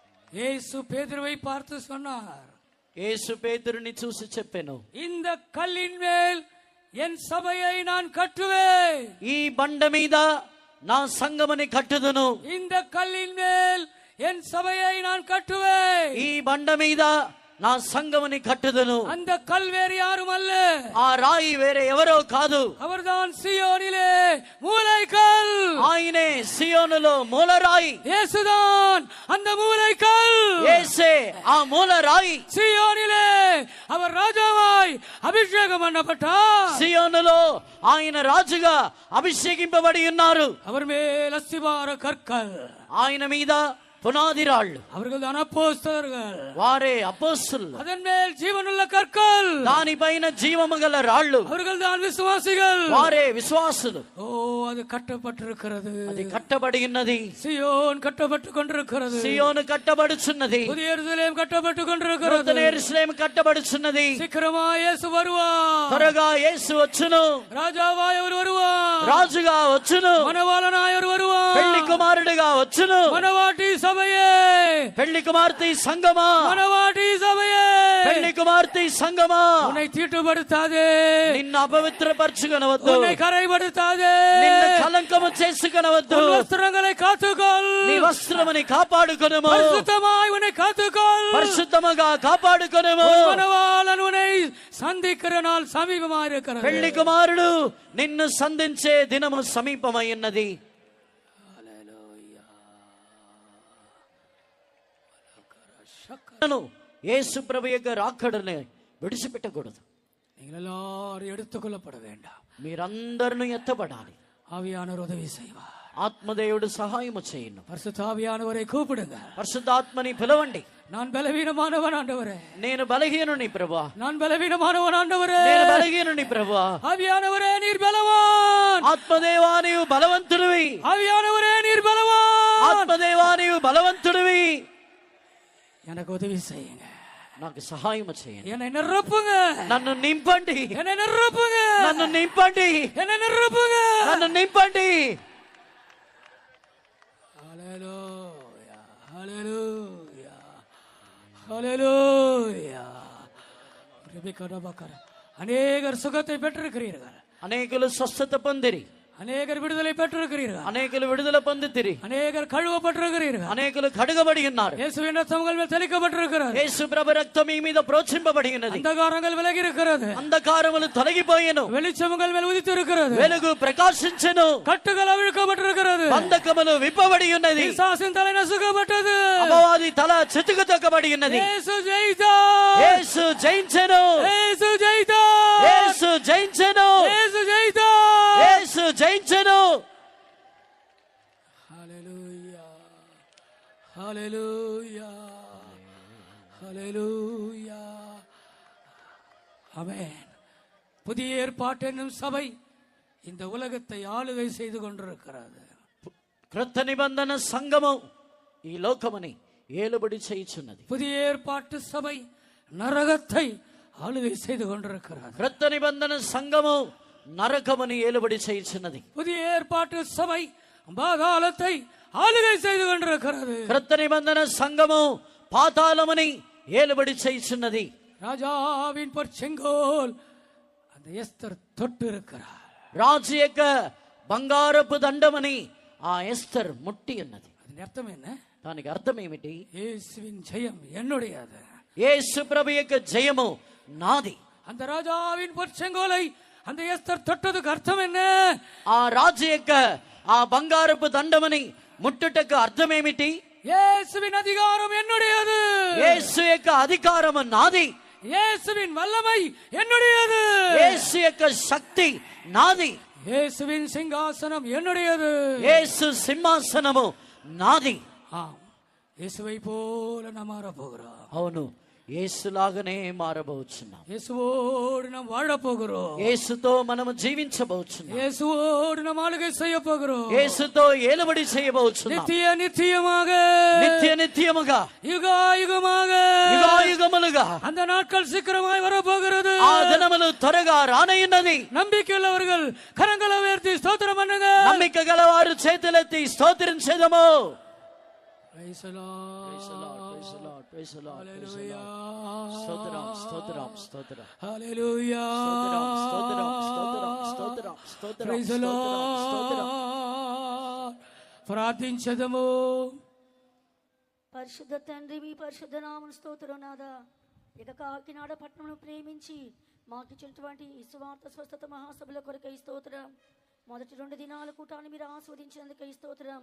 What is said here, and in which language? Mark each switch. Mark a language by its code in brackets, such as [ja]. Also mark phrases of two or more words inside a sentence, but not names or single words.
[ta] இயேசு பேதுருவை பார்த்து சொன்னார், [te] యేసు పేతురుని చూసి చెప్పెను, [ta] இந்த கல்லின் மேல் என் சபையை நான் கட்டுவேன். [te] ఈ బండ మీద నా సంఘముని కట్టుదును. [ta] இந்த கல்லின் மேல் என் சபையை நான் கட்டுவேன். [te] ఈ బండ మీద నా సంఘముని కట్టుదును. [ta] அந்த கல் வேறு யாரும் அல்ல, [te] ఆ రాయి వేరే ఎవరో కాదు, [ta] அவர்தான் சீயோனிலே மூலைக்கல். [te] ఆయనే సియోనులో మూలరాయి. [ta] இயேசுதான் அந்த மூலைக்கல். [te] యేసే ఆ మూలరాయి. [ta] சீயோனிலே அவர் ராஜாவாய் அபிஷேகம் பண்ணப்பட்டார். [te] సియోనులో ఆయన రాజుగా అభిషేకింపబడి ఉన్నారు. [ta] அவர் மேல் அஸ்திபார கற்கள், [te] ఆయన మీద புனாதி రాళ్ళు, [ta] அவர்கள் தான் அப்போஸ்தலர்கள். [te] వారే అపోస్తలులు. [ta] அதன் மேல் ஜீவனுள்ள கற்கள், [te] దానిపైన జీవము గల రాళ్ళు, [ta] அவர்கள் தான் விசுவாசிகள். [te] వారే విశ్వాసులు. [ta] ஓ, அது கட்டப்பட்டிருக்கிறது. [te] అది కట్టబడి ఉన్నది. [ta] சியோன் கட்டப்பட்டு கொண்டிருக்கிறது. [te] సియోను కట్టబడుచున్నది. [ta] புதிய எருசலேம் கட்டப்பட்டு கொண்டிருக்கிறது. [te] నూతన యెరూషలేము కట్టబడుచున్నది. [ta] சீக்கிரமாய் இயேசு வருவார். [te] త్వరగా యేసు వచ్చును. [ta] ராஜாவாய் அவர் வருவார். [te] రాజుగా వచ్చును. [ta] மணவாளனாய் அவர் வருவார். [te] పెళ్లి కుమారుడిగా వచ్చును. [ta] மணவாட்டி சபையே, [te] పెళ్లి కుమార్తె సంగమా, [ta] மணவாட்டி சபையே, [te] పెళ్లి కుమార్తె సంగమా, [ta] உன்னை தீட்டுப்படுத்தாதே, [te] నిన్ను అపవిత్రపరచుకొనవద్దు, [ta] உன்னை கரைப்படுத்தாதே, [te] నిన్ను కలంకము చేసుకొనవద్దు, [ta] உன் வஸ்திரங்களை காத்துக்கொள், [te] నీ వస్త్రముని కాపాడుకొనుము, [ta] பரிசுத்தமாய் உன்னை காத்துக்கொள், [te] పరిశుద్ధముగా కాపాడుకొనుము. [ta] உன் மணவாளன் உன்னை சந்திக்கிற நாள் சமீபமாய் இருக்கிறது. [te] పెళ్లి కుమారుడు నిన్ను సంధించే దినము సమీపమై ఉన్నది. యేసు ప్రభు యొక్క రాకడని విడిచిపెట్టకూడదు. [ta] நீங்கள் எல்லாரும் எடுத்துக்கொள்ளப்பட வேண்டாம். [te] మీరందరూ ఎత్తబడాలి. [ta] ஆவியானவர் உதவி செய்வார். [te] ఆత్మదేవుడు సహాయము చేయను. [ta] பரிசுத்த ஆவியானவரை கூப்பிடுங்க. [te] పరిశుద్ధాత్మని పిలవండి. [ta] நான் பலவீனமானவன் ஆண்டவரே, [te] నేను బలహీనుని ప్రభువా, [ta] நான் பலவீனமானவன் ஆண்டவரே, [te] నేను బలహీనుని ప్రభువా. [ta] ஆவியானவரே நீர் பலவான், [te] ఆత్మదేవా నీవు బలవంతుడివి, [ta] ஆவியானவரே நீர் பலவான், [te] ఆత్మదేవా నీవు బలవంతుడివి. [ta] எனக்கு உதவி செய்யுங்க, [te] నాకు సహాయము చేయండి. [ta] என்னை நிரப்புங்க, [te] నన్ను నింపండి, [ta] என்னை நிரப்புங்க, [te] నన్ను నింపండి, [ta] என்னை நிரப்புங்க. [te] నన్ను నింపండి. [ta] ஹல்லேலூயா, ஹல்லேலூயா, ஹல்லேலூயா. அநேகர் சுகத்தை பெற்றிருக்கிறீர்கள், [te] అనేకులు స్వస్థత పొందిరి, [ta] அநேகர் விடுதலை பெற்றிருக்கிறீர்கள், [te] అనేకులు విడుదల పొందితిరి, [ta] அநேகர் கழுவப்பட்டிருக்கிறீர்கள், [te] అనేకులు కడుగబడి ఉన్నారు. [ta] இயேசுவின் ரத்தங்கள் மேல் தெளிக்கப்பட்டிருக்கிறது, [te] యేసు ప్రభు రక్తం మీ మీద ప్రోక్షింపబడి ఉన్నది. [ta] அந்தகாரங்கள் விலகி இருக்கிறது, [te] అంధకారములు తొలగిపోయెను, [ta] வெளிச்சங்கள் மேல் உதித்து இருக்கிறது, [te] వెలుగు ప్రకాశించెను, [ta] கட்டுகள் அவிழ்க்கப்பட்டிருக்கிறது, [te] బంధకములు విప్పబడి ఉన్నది, [ta] பிசாசின் தலை நசுக்கப்பட்டது, [te] అపవాది తల చితుకు తొక్కబడి ఉన్నది. [ta] இயேசு ஜெயித்தார், [te] యేసు జయించెను, [ta] இயேசு ஜெயித்தார், [te] యేసు జయించెను, [ta] இயேசு ஜெயித்தார். [te] యేసు జయించెను. [ta] ஹல்லேலூயா, ஹல்லேலூயா, ஹல்லேலூயா. ஆமென். புதிய ஏற்பாட்டு என்னும் சபை இந்த உலகத்தை ஆளுகை செய்து கொண்டிருக்கிறது. [te] క్రొత్త నిబంధన సంఘము ఈ లోకముని ఏలుబడి చేయుచున్నది. [ta] புதிய ஏற்பாட்டு சபை நரகத்தை ஆளுகை செய்து கொண்டிருக்கிறது. [te] క్రొత్త నిబంధన సంఘము నరకముని ఏలుబడి చేయుచున్నది. [ta] புதிய ஏற்பாட்டு சபை பாதாளத்தை ஆளுகை செய்து கொண்டிருக்கிறது. [te] క్రొత్త నిబంధన సంఘము పాతాళముని ఏలుబడి చేయుచున్నది. [ta] ராஜாவின் பொற்செங்கோல் அந்த எஸ்தர் தொட்டு இருக்கிறார். [te] రాజు యొక్క బంగారపు దండమని ఆ ఎస్తర్ ముట్టి ఉన్నది. [ta] அதன் அர்த்தம் என்ன? [te] దానికి అర్థం ఏమిటి? [ta] இயேசுவின் ஜெயம் என்னுடையது, [te] యేసు ప్రభు యొక్క జయము నాది. [ta] அந்த ராஜாவின் பொற்செங்கோலை அந்த எஸ்தர் தொட்டதுக்கு அர்த்தம் என்ன? [te] ఆ రాజు యొక్క ఆ బంగారపు దండమని ముట్టుటకు అర్థం ఏమిటి? [ta] இயேசுவின் அதிகாரம் என்னுடையது, [te] యేసు యొక్క అధికారము నాది, [ta] இயேசுவின் வல்லமை என்னுடையது, [te] యేసు యొక్క శక్తి నాది, [ta] இயேசுவின் சிங்காசனம் என்னுடையது, [te] యేసు సింహాసనము నాది. [ta] ஆம், இயேசுவை போல நாம் மாற போகிறோம். [te] అవును, యేసులాగానే మారబోచున్నాం. [ta] இயேசுவோடு நாம் வாழ போகிறோம். [te] యేసుతో మనము జీవించబోచున్నాం. [ta] இயேசுவோடு நாம் ஆளுகை செய்ய போகிறோம். [te] యేసుతో ఏలుబడి చేయబోచున్నాం. [ta] நித்திய நித்தியமாக, [te] నిత్య నిత్యముగా, [ta] யுகாயுகமாக, [te] యుగాయుగములుగా [ta] அந்த நாட்கள் சீக்கிரமாய் வரப்போகிறது. [te] ఆ దినములు త్వరగా రానయ్యున్నది. [ta] நம்பிக்கையுள்ளவர்கள் கரங்களை உயர்த்தி ஸ்தோத்திரம் பண்ணுங்க. [te] నమ్మిక గలవారు చేతులెత్తి స్తోత్రించెదము. [en] Praise the Lord. Praise the Lord, praise the Lord, praise the Lord, praise the Hallelujah. Lord. [te] స్తోత్రం, స్తోత్రం, స్తోత్రం. Hallelujah. స్తోత్రం, స్తోత్రం, స్తోత్రం, స్తోత్రం, స్తోత్రం, [en] Praise the [te] స్తోత్రం, స్తోత్రం. Lord. ప్రార్థించదము. పరిశుద్ధ తండ్రి, మీ పరిశుద్ధ నామం స్తోత్రం నాదా. ఇక కాకినాడ పట్టణంను ప్రేమించి మాకిచ్చినటువంటి ఈ సువార్త స్వస్థత మహాసభల కొరకై స్తోత్రం. మొదటి 2 దినాల కూటాన్ని మీరు ఆస్వాదించినందుకై స్తోత్రం.